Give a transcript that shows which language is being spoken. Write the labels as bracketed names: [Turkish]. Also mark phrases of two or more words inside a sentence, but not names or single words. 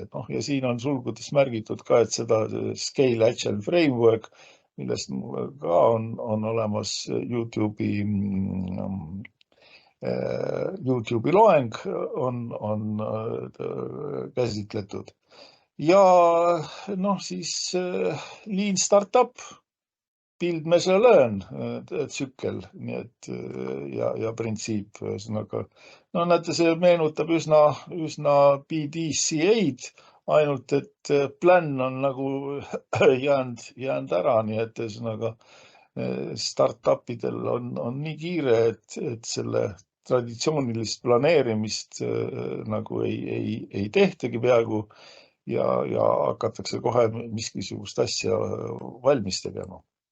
[Estonian] Noh, ja siin on sulgudes märgitud ka, et seda Scale Agile Framework, millest ka on olemas YouTube'i loeng on käsitletud. Ja noh, siis Lean Startup, [English] build, measure, learn [Estonian] tsükkel, nii et ja printsiip, ühesõnaga. No näete, see meenutab üsna PDCA-d, ainult et plan on nagu jäänud ära, nii et ühesõnaga startupidel on nii kiire, et selle traditsioonilist planeerimist nagu ei tehtagi peaaegu ja hakatakse kohe miskisugust asja valmis tegema.